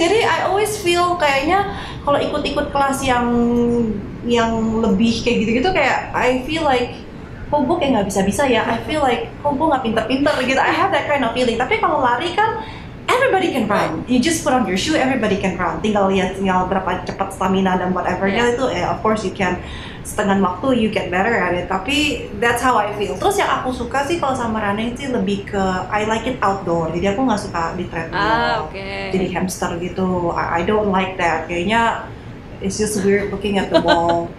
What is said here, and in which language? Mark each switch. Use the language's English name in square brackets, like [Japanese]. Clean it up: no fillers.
[Indonesian] Jadi [English] I always feel [Indonesian] kayaknya kalau ikut-ikut kelas yang lebih kayak gitu-gitu, kayak [English] I feel like [Indonesian] kok gue kayak nggak bisa-bisa ya. I feel like kok gue nggak pinter-pinter gitu. [English] I have that kind of feeling. [Indonesian] Tapi kalau lari kan [English] everybody can run. You just put on your shoe, everybody can run. [Indonesian] Tinggal berapa cepat stamina dan whatever itu. [English] Of course you can, [Indonesian] setengah waktu [English] you get better at it. Tapi that's how I feel. [Indonesian] Terus yang aku suka sih kalau sama running sih lebih ke [English] I like it outdoor. [Indonesian] Jadi aku nggak suka di treadmill. Jadi hamster gitu. [English] I don't like that. Kayaknya it's just weird looking at the wall.